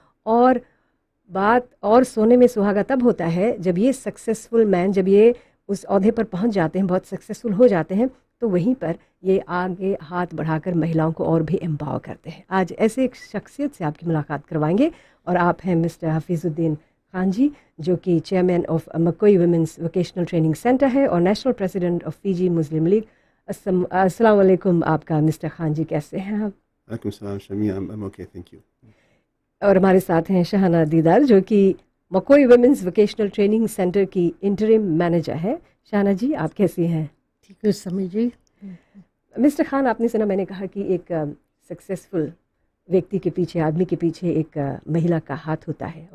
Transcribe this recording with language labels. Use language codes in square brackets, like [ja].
[hi] और बात और सोने में सुहागा तब होता है जब ये [en] successful man, [hi] जब ये उस ओहदे पर पहुंच जाते हैं, बहुत सक्सेसफुल हो जाते हैं, तो वहीं पर ये आगे हाथ बढ़ाकर महिलाओं को और भी एम्पावर करते हैं। आज ऐसे एक शख्सियत से आपकी मुलाकात करवाएंगे और आप हैं मिस्टर हफीजुद्दीन खान जी, जो कि chairman of मकोई women's vocational training centre है और [en] national president of [hi] Fiji Muslim league. अस्सलाम वालेकुम आपका मिस्टर खान जी, कैसे हैं आप? [en] वालेकुम सलाम Shami, I'm okay, thank you. [hi] और हमारे साथ हैं शहाना दीदार, जो कि मकोई वुमेन्स वोकेशनल ट्रेनिंग सेंटर की इंटरिम मैनेजर है। शहाना जी, आप कैसी हैं? ठीक है समय जी। मिस्टर खान, आपने सुना मैंने कहा कि एक सक्सेसफुल व्यक्ति के पीछे, आदमी के पीछे एक महिला का हाथ होता है।